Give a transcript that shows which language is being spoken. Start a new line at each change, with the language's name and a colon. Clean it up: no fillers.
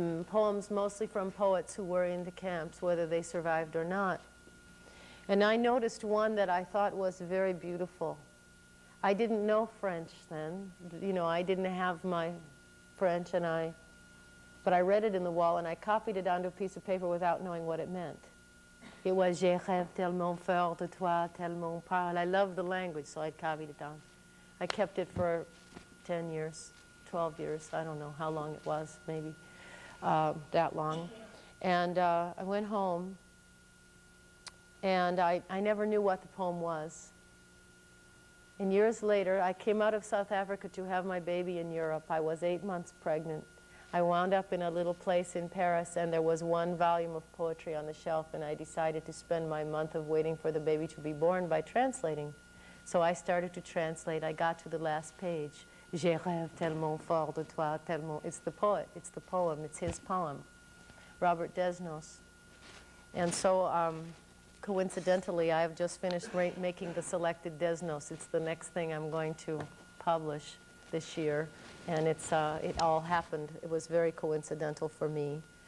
English: Poems mostly from poets who were in the camps, whether they survived or not. And I noticed one that I thought was very beautiful. I didn't know French then. You know, I didn't have my French, but I read it in the wall, and I copied it onto a piece of paper without knowing what it meant. It was,
French: Je rêve tellement fort de toi, tellement parle.
English: I loved the language, so I copied it down. I kept it for 10 years, 12 years. I don't know how long it was, maybe that long. And I went home, and I never knew what the poem was. And years later, I came out of South Africa to have my baby in Europe. I was 8 months pregnant. I wound up in a little place in Paris, and there was one volume of poetry on the shelf, and I decided to spend my month of waiting for the baby to be born by translating. So I started to translate. I got to the last page.
French: Je rêve tellement fort de toi, tellement.
English: It's the poet, it's the poem, it's his poem, Robert Desnos. And so, coincidentally, I have just finished making the selected Desnos. It's the next thing I'm going to publish this year. And it all happened. It was very coincidental for me.